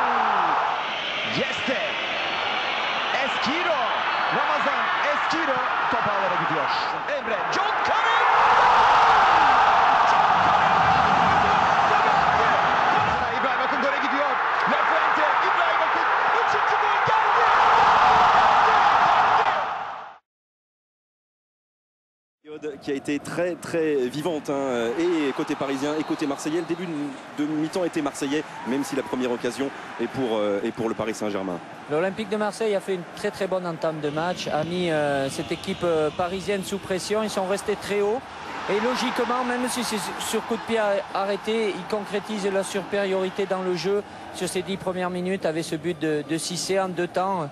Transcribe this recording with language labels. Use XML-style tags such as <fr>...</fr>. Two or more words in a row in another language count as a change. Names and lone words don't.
<tr>Yeste. Eskiro. Ramazan Eskiro top ağlara gidiyor. Emre John Karim. İbrahim Akın gole gidiyor. La Fuente, İbrahim Akın. 3. gol geldi.</tr> <fr>Qui a été très vivante hein, et côté parisien et côté marseillais. Le début de mi-temps était marseillais, même si la première occasion est pour le Paris Saint-Germain. L'Olympique de Marseille a fait une très bonne entame de match, a mis cette équipe parisienne sous pression, ils sont restés très hauts et logiquement, même si c'est sur coup de pied arrêté, ils concrétisent leur supériorité dans le jeu sur ces 10 premières minutes avec ce but de Cissé en 2 temps.</fr>